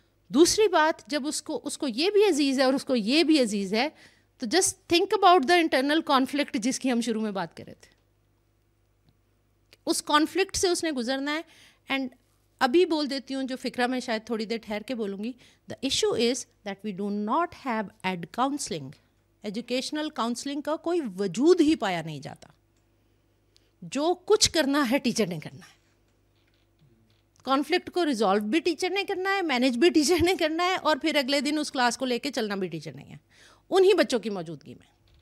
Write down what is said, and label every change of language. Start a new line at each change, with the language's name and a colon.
Urdu: دوسری بات, جب اس کو یہ بھی عزیز ہے اور اس کو یہ بھی عزیز ہے, تو
English: just think about the internal conflict
Urdu: جس کی ہم شروع میں بات کر رہے تھے. اس کانفلکٹ سے اس نے گزرنا ہے. اینڈ ابھی بول دیتی ہوں جو فکرہ میں شاید تھوڑی دیر ٹھہر کے بولوں گی.
English: The issue is that we do not have ed counselling.
Urdu: Educational counselling کا کوئی وجود ہی پایا نہیں جاتا. جو کچھ کرنا ہے ٹیچر نے کرنا ہے. کانفلکٹ کو ریزالو بھی ٹیچر نے کرنا ہے, مینیج بھی ٹیچر نے کرنا ہے, اور پھر اگلے دن اس کلاس کو لے کے چلنا بھی ٹیچر نہیں ہے, انہی بچوں کی موجودگی میں.